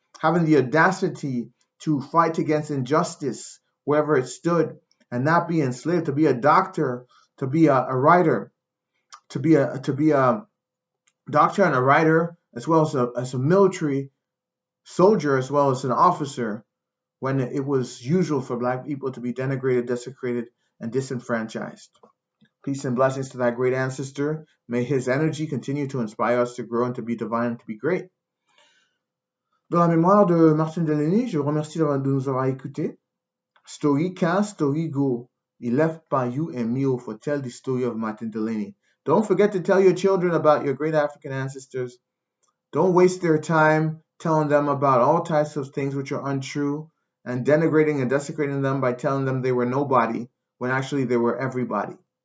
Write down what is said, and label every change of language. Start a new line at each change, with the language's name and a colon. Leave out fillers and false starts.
English: having the audacity to fight against injustice wherever it stood and not be enslaved, to be a doctor, to be a writer, to be a doctor and a writer, as well as a military soldier, as well as an officer, when it was usual for Black people to be denigrated, desecrated, and disenfranchised. Peace and blessings to that great ancestor. May his energy continue to inspire us to grow and to be divine and to be great.
French: Dans la mémoire de Martin Delaney, je vous remercie de nous avoir écoutés.
English: Story 15, Story Go. He left by you and me for tell the story of Martin Delaney. Don't forget to tell your children about your great African ancestors. Don't waste their time telling them about all types of things which are untrue and denigrating and desecrating them by telling them they were nobody when actually they were everybody.